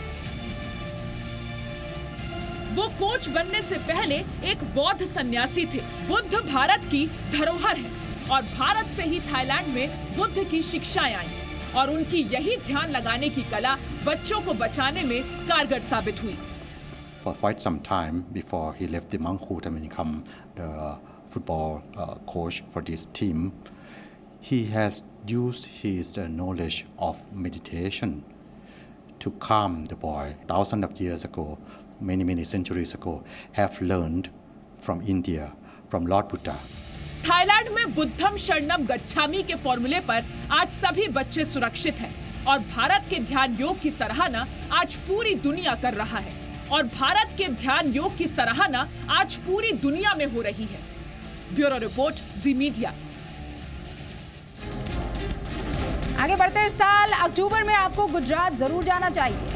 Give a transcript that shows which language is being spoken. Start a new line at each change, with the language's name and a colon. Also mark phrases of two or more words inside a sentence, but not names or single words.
Hindi: वो कोच बनने से पहले एक बौद्ध सन्यासी थे। बुद्ध भारत की धरोहर है और भारत से ही थाईलैंड में बुद्ध की शिक्षाएं आई और उनकी यही ध्यान लगाने की कला बच्चों को बचाने में कारगर साबित हुई।
English: For quite some time before he left the monkhood and become the football coach for this team, he has used his knowledge of meditation to calm the boy. Thousands of years ago, many centuries ago, have learned from India, from Lord Buddha.
Hindi: थाईलैंड में
Pali: बुद्धम शरणम गच्छामि
Hindi: के फॉर्मूले पर आज सभी बच्चे सुरक्षित हैं और भारत के ध्यान योग की सराहना आज पूरी दुनिया कर रहा है। और भारत के ध्यान योग की सराहना आज पूरी दुनिया में हो रही है।
English: bureau report, Zee Media.
Hindi: आगे बढ़ते इस साल अक्टूबर में आपको गुजरात जरूर जाना चाहिए।